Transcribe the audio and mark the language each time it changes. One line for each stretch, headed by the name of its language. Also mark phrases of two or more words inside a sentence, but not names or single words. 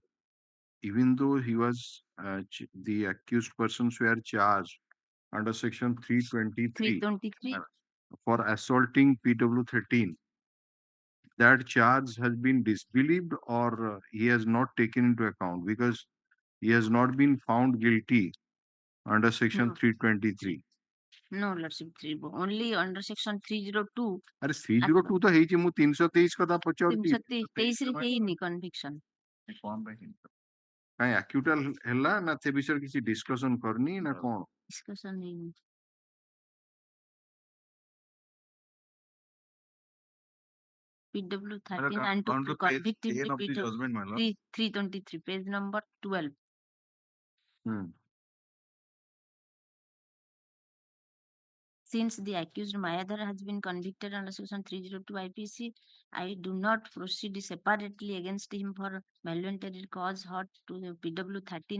English: Even though he was the accused persons were charged under section 323 for assaulting PW 13, that charge has been disbelieved or he has not taken into account because he has not been found guilty under section 323. No, Lordship, only under section 302.
Hindi: अरे 302 तो
Odia: ହେଇଛି ମୁଁ 323 କଥା ପଚାରୁଛି 323 ରେ ହେଇନି conviction. କାଇଁ ଆକ୍ୟୁଟାଲ ହେଲା ନା ସେ ବିଷୟରେ କିଛି ଡିସ୍କସନ କରନି ନା କଣ? Discussion ହେଇନି.
English: PW 13 and to convict is the PW 323 page number 12. Since the accused Mayadhar has been convicted under section 302 IPC, I do not proceed separately against him for voluntary cause hurt to the PW 13.